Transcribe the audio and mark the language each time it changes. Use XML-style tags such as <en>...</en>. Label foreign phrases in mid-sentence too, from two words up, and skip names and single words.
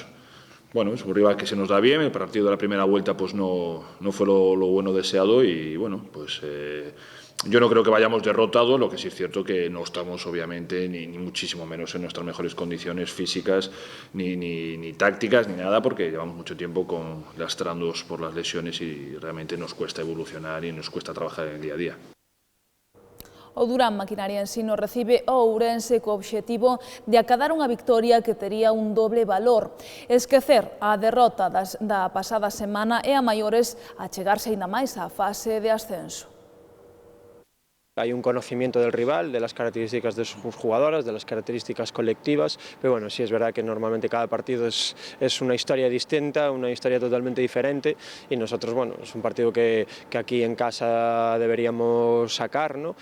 <es>Bueno, es un rival que se nos da bien, el partido de la primera vuelta pues no fue lo bueno deseado y bueno, pues yo no creo que vayamos derrotados, lo que sí es cierto que no estamos obviamente ni muchísimo menos en nuestras mejores condiciones físicas ni tácticas ni nada, porque llevamos mucho tiempo lastrándonos por las lesiones y realmente nos cuesta evolucionar y nos cuesta trabajar en el día a día.</es> <gl>O Durán Maquinaria Ensino recibe o Ourense co obxectivo de acadar unha victoria que tería un doble valor. Esquecer a derrota da pasada semana e a maiores achegarse aínda máis á fase de ascenso.</gl> <es>Hay un conocimiento del rival, de las características de sus jugadoras, de las características colectivas, pero bueno, sí es verdad que normalmente cada partido es una historia distinta, una historia totalmente diferente y nosotros, bueno, es un partido que aquí en casa deberíamos sacar, ¿no?</es>